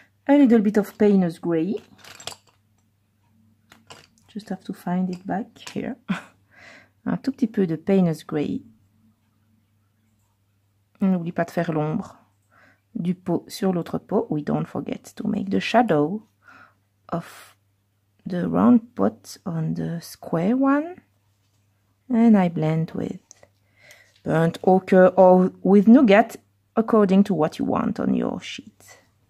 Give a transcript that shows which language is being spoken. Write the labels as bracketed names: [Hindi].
[English] a little bit of Payne's Grey. Just have to find it back here. [French] Un tout petit peu de Payne's Grey. N'oublie pas de faire l'ombre du pot sur l'autre pot. [English] We don't forget to make the shadow of the round pot on the square one. And I blend with burnt ochre or with nougat according to what you want on your sheet.